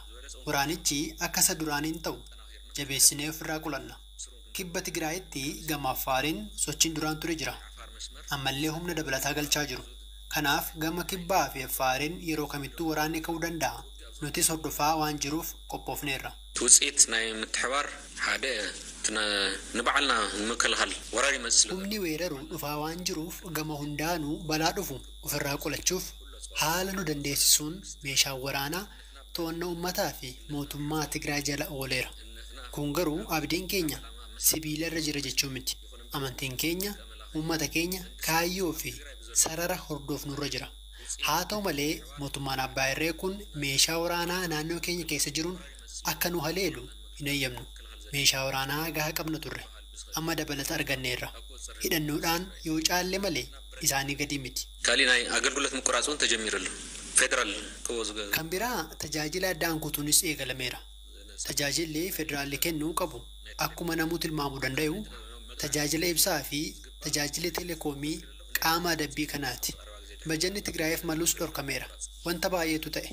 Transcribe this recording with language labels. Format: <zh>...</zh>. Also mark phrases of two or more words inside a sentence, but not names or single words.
<om>Waraanichi akka isa duraaniin ta'u jabeessinee ofirraa qolanna. Kibba Tigraayitti gama Affaariin sochiin duraan ture jira. Ammallee humna dabalataa galchaa jiru. Kanaaf gama Kibbaa fi Affaariin yeroo kamittuu waraanni ka'uu danda'a. Nutis hordofaa waan jiruuf qophoofneerra.</om> <ti>ውፅኢት ናይ ምትሕባር ሓደ ንባዕልና ንምክልኻል ወራሪ ይመስል</ti> <om>humni weeraru dhufaa waan jiruuf gama hundaanuu balaa dhufu ofirraa qolachuuf haala nu dandeessisuun meeshaan waraanaa to'annaa uummataa fi mootummaa Tigraay jala ooleera. Kun garuu abdiin keenya sibiila irra jira jechuu miti. Amantiin keenya uummata keenya kaayyoo fi sarara hordofnurra jira. Haa ta'u malee mootummaan Abbaa Irree kun meeshaa waraanaa naannoo keenya keessa jiruun akka nu haleelu hin eeyyamnu. Meeshaa waraanaa gahaa qabna turre. Amma dabalata arganneerra. Hidhannoodhaan yoo caalle malee isaanii gadi miti.</om> <ti>ካሊእ ናይ ኣገልግሎት ምቁራፅ እውን ተጀሚሩሉ ፌደራል</ti> <om>Kan biraa tajaajila addaan kutuunis eegalameera. Tajaajilli federaalli kennuu qabu akkuma namuu tilmaamuu danda'u tajaajila ibsaa fi tajaajila teleekoomii qaama adabbii kanaati. Bajanni Tigraayiif malus dhorkameera. Wanta baay'eetu ta'e.</om>